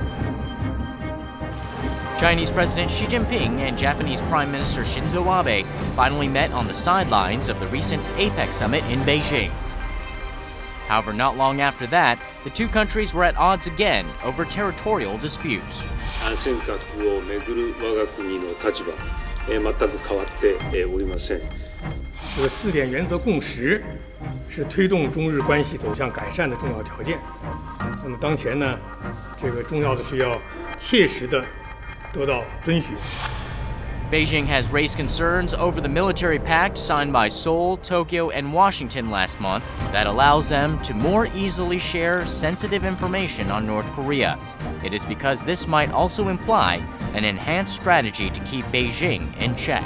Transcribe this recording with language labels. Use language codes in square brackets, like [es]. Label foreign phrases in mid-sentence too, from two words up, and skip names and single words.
[en] Chinese President Xi Jinping and Japanese Prime Minister Shinzo Abe finally met on the sidelines of the recent APEC summit in Beijing. However, not long after that, the two countries were at odds again over territorial disputes. [ja] 全く変わっておりません。 [zh] 这个4点原则共识是推动中日关系走向改善的重要条件。那么当前呢，这个重要的是要切实的得到遵循。 [en] Beijing has raised concerns over the military pact signed by Seoul, Tokyo, and Washington last month that allows them to more easily share sensitive information on North Korea. It is because this might also imply an enhanced strategy to keep Beijing in check.